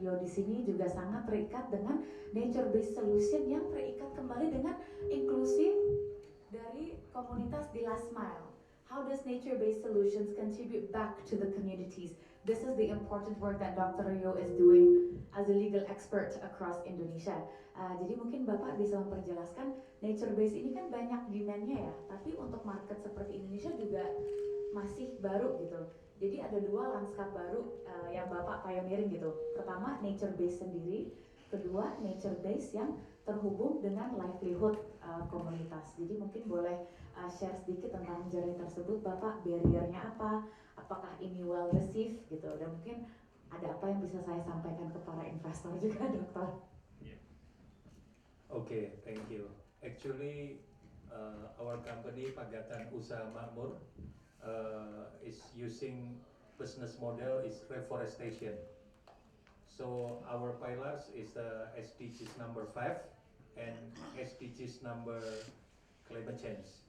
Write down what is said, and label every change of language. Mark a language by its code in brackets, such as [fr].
[id] Rio di sini juga sangat terikat dengan nature-based solution yang terikat kembali dengan inklusi dari komunitas di last mile. [en] How does nature-based solutions contribute back to the communities? This is the important work that Dr. Rio is doing as a legal expert across Indonesia. [id] Jadi mungkin Bapak bisa memperjelaskan nature-based ini kan banyak demand-nya ya, tapi untuk market seperti Indonesia juga masih baru gitu. Jadi ada dua lanskap baru yang Bapak pioneering gitu. Pertama nature-based sendiri, kedua nature-based yang terhubung dengan livelihood komunitas. Jadi mungkin boleh share sedikit tentang journey tersebut, Bapak, barrier-nya apa, apakah ini well received gitu, dan mungkin ada apa yang bisa saya sampaikan ke para investor juga, Dokter. [en] Okay, thank you. Actually, our company Pagatan Usaha Makmur is using business model is reforestation. So our pillars is SDGs number 5 and SDGs number climate change.